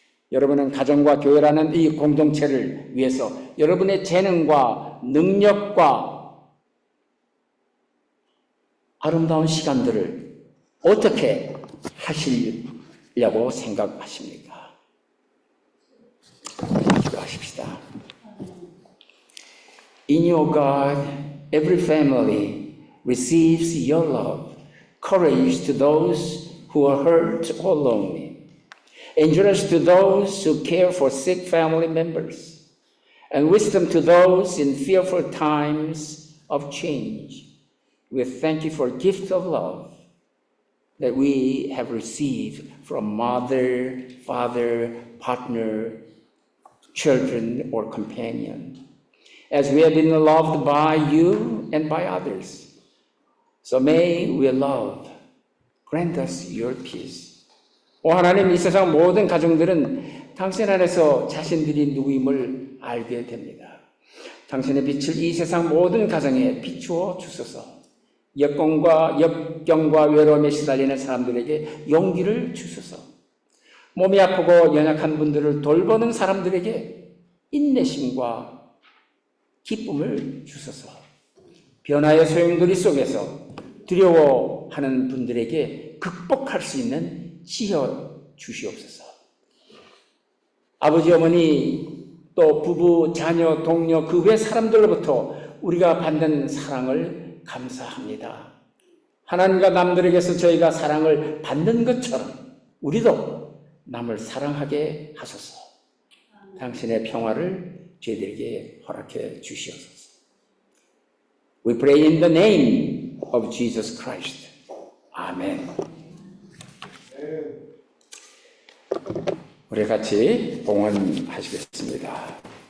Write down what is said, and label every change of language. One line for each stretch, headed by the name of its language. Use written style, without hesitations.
Korean: 여러분은 가정과 교회라는 이 공동체를 위해서 여러분의 재능과 능력과 아름다운 시간들을 어떻게 하시려고 생각하십니까? 기도하십시다.
English: In your God, every family receives your love, courage to those who are hurt or lonely, endurance to those who care for sick family members, and wisdom to those in fearful times of change. We thank you for the gift of love that we have received from mother, father, partner, children, or companion, as we have been loved by you and by others. So may we love, grant us your peace.
Korean: 오 하나님, 이 세상 모든 가정들은 당신 안에서 자신들이 누구임을 알게 됩니다. 당신의 빛을 이 세상 모든 가정에 비추어 주소서. 역경과 외로움에 시달리는 사람들에게 용기를 주소서. 몸이 아프고 연약한 분들을 돌보는 사람들에게 인내심과 기쁨을 주소서. 변화의 소용돌이 속에서 두려워하는 분들에게 극복할 수 있는 지혜 주시옵소서. 아버지, 어머니, 또 부부, 자녀, 동료, 그 외 사람들로부터 우리가 받는 사랑을 감사합니다. 하나님과 남들에게서 저희가 사랑을 받는 것처럼 우리도 남을 사랑하게 하소서. 당신의 평화를 저희들에게 허락해 주시옵소서.
English: We pray in the name of Jesus Christ.
Korean: 아멘. 우리 같이 봉헌하시겠습니다.